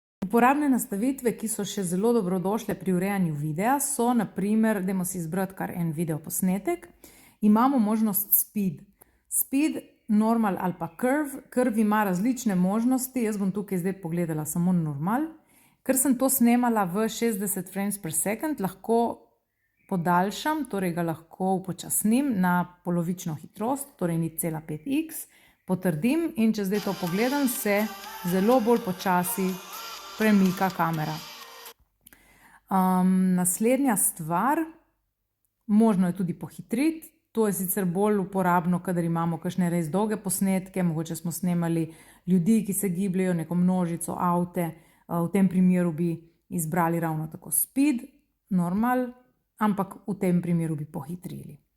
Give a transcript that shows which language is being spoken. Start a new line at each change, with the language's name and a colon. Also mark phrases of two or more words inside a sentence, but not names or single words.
Slovenian: Uporabne nastavitve, ki so še zelo dobrodošle pri urejanju videa, so naprimer, dajmo si izbrati kar en video posnetek, imamo možnost speed.
English: Speed, normal
Slovenian: ali pa curve. Curve ima različne možnosti, jaz bom tukaj zdaj pogledala samo normal. Ker sem to snemala v 60
English: frames per second,
Slovenian: lahko podaljšam, torej ga lahko upočasnim na polovično hitrost, torej 0,5x, potrdim in če zdaj to pogledam, se zelo bolj počasi premika kamera. Naslednja stvar, možno je tudi pohitriti, to je sicer bolj uporabno, kadar imamo kakšne res dolge posnetke, mogoče smo snemali ljudi, ki se gibljajo, neko množico, avte, v tem primeru bi izbrali ravno tako
English: speed, normal,
Slovenian: ampak v tem primeru bi pohitrili.